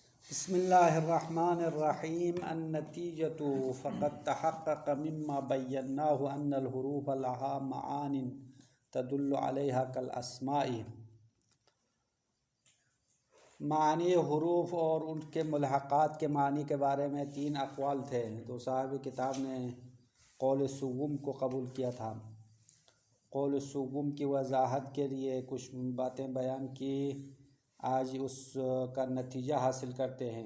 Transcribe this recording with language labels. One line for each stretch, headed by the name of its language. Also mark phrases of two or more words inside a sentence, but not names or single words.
Arabic: بسم الله الرحمن الرحيم النتيجة فقد تحقق مما بيناه أن الحروف لها معان تدل عليها كالأسماء.
Urdu: معانی حروف اور ان کے ملحقات کے معانی کے بارے میں تین اقوال تھے. تو صاحب کتاب نے قول سگم کو قبول کیا تھا. قول سگم کی وضاحت کے لیے کچھ باتیں بیان کی، آج اس کا نتیجہ حاصل کرتے ہیں.